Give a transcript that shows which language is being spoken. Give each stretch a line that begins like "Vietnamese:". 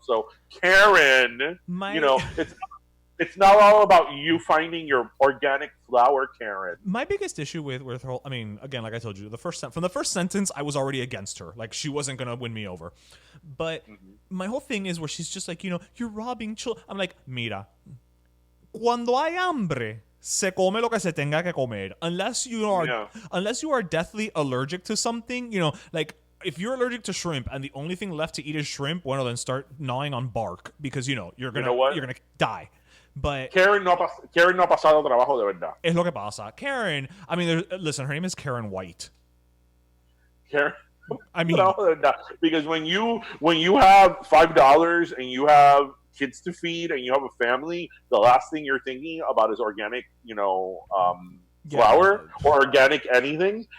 English: So Karen, it's not all about you finding your organic flour, Karen. My biggest issue with her, I mean, again, like I told you, from the first sentence, I was already against her. Like, she wasn't going to win me over. But my whole thing is where she's just like, you're robbing children. I'm like,
Spanish: mira, cuando hay hambre, se come lo que se tenga que comer.
English: Unless you are deathly allergic to something, like, if you're allergic to shrimp and the only thing left to eat is shrimp, well, then start gnawing on bark because, you're going to die. But
Spanish: Karen no ha pasado trabajo de verdad. Es lo que pasa.
English: Karen, I mean, listen, her name is Karen White. Karen, I mean, because when you have $5 and you have kids to feed and you have a family, the last thing you're thinking about is organic, flour or organic anything.